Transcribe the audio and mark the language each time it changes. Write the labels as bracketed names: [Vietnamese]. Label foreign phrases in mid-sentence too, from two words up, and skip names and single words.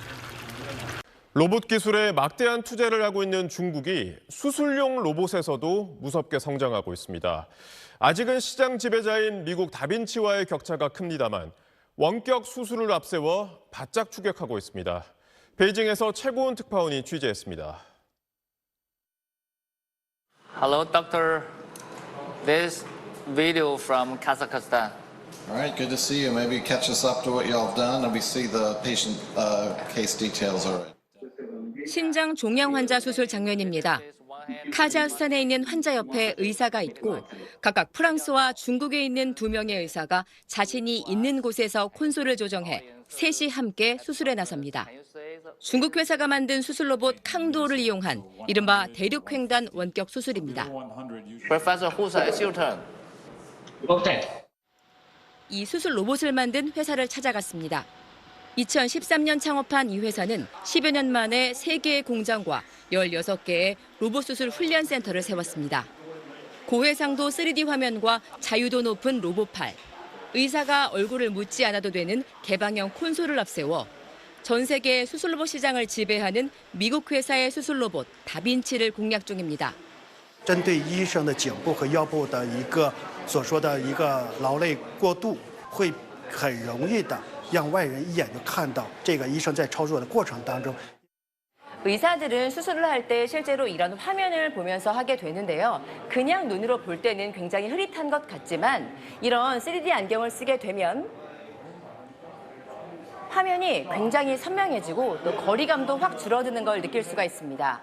[Korean] 로봇 기술에 막대한 투자를 하고 있는 중국이 수술용 로봇에서도 무섭게 성장하고 있습니다. 아직은 시장 지배자인 미국 다빈치와의 격차가 큽니다만 원격 수술을 앞세워 바짝 추격하고 있습니다. 베이징에서 최고은 특파원이 취재했습니다. [English] Hello, doctor. This video from Kazakhstan. All right, good to see you. Maybe catch us up to what y'all have done, and we see the patient case details already. [Korean] 신장 종양 환자 수술 장면입니다. 카자흐스탄에 있는 환자 옆에 의사가 있고 각각 프랑스와 중국에 있는 2명의 의사가 자신이 있는 곳에서 콘솔을 조정해 셋이 함께 수술에 나섭니다. 중국 회사가 만든 수술 로봇 캉도를 이용한 이른바 대륙횡단 원격 수술입니다. [English] Professor Husa, it's your turn. Okay. [Korean] 이 수술 로봇을 만든 회사를 찾아갔습니다. 2013년 창업한 이 회사는 10여 년 만에 3개의 공장과 16개의 로봇 수술 훈련 센터를 세웠습니다. 고해상도 3D 화면과 자유도 높은 로봇팔, 의사가 얼굴을 묻지 않아도 되는 개방형 콘솔을 앞세워 전 세계 수술 로봇 시장을 지배하는 미국 회사의 수술 로봇 다빈치를 공략 중입니다. [Chinese] 针对医生的颈部和腰部的一个所说的一个劳累过度，会很容易的让外人一眼就看到这个医生在操作的过程当中。 [Korean] 의사들은 수술을 할 때 실제로 이런 화면을 보면서 하게 되는데요. 그냥 눈으로 볼 때는 굉장히 흐릿한 것 같지만 이런 3D 안경을 쓰게 되면 화면이 굉장히 선명해지고 또 거리감도 확 줄어드는 걸 느낄 수가 있습니다.